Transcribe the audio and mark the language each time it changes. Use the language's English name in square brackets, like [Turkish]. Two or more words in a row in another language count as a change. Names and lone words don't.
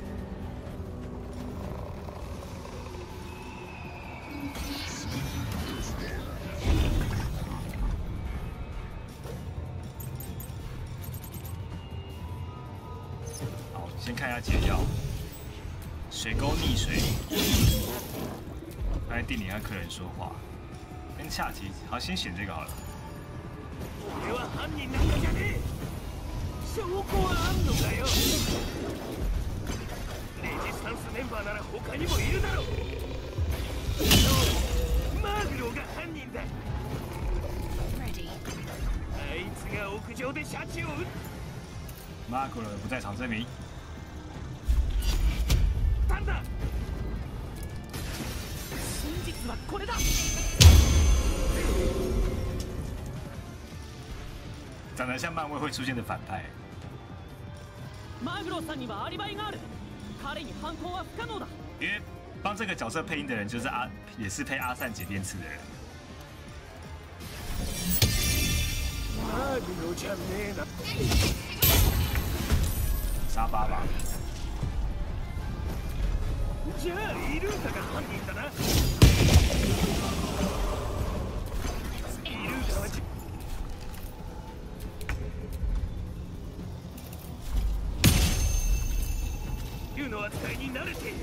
[Chinese] 好，先看一下解药。水沟溺水。刚才店里和客人说话，跟下集，好，先选这个好了。 [Japanese] 俺は犯人なんかじゃねえ。証拠はあんのかよ。レジスタンスメンバーなら他にもいるだろう。マーグロが犯人だ。あいつが屋上でシャチを撃っ。 [Chinese] マーグロ的不在场证明。 [Japanese] たんだ。真実はこれだ。 [Chinese] 长得像漫威会出现的反派。 [Japanese] マグロさんにはアリバイがある。彼に犯行は不可能だ。 [Chinese] 因为帮这个角色配音的人就是也是配阿善井链刺的人。 [Japanese] マグロじゃねえな。 [Chinese] 沙巴吧。 [Japanese] じゃあイルーカが犯人だな。イルーカは竜の扱いに慣れている。